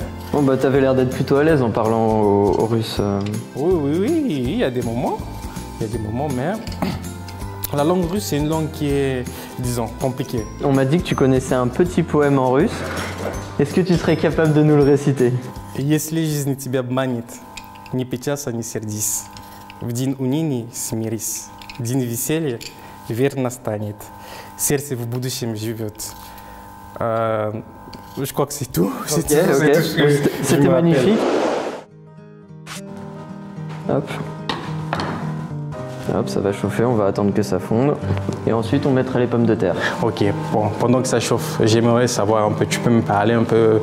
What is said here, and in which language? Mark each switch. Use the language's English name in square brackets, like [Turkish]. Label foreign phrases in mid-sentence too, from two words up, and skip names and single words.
[French] Bon, t'avais l'air d'être plutôt à l'aise en parlant au russe. Oui, il y a des moments. Mais la langue russe, c'est une langue qui est, disons, compliquée. On m'a dit que tu connaissais un petit poème en russe. Est-ce que tu serais capable de nous le réciter? [Russian] Если жизнь тебя обманет, ни печалься, ни сердись. В день уныния смирись. День веселья верно станет. Сердце в будущем живет. [French] Je crois que c'est tout. C'était magnifique. Hop. Hop, ça va chauffer, on va attendre que ça fonde. Et ensuite, on mettra les pommes de terre. Ok, bon, pendant que ça chauffe, j'aimerais savoir un peu, tu peux me parler un peu...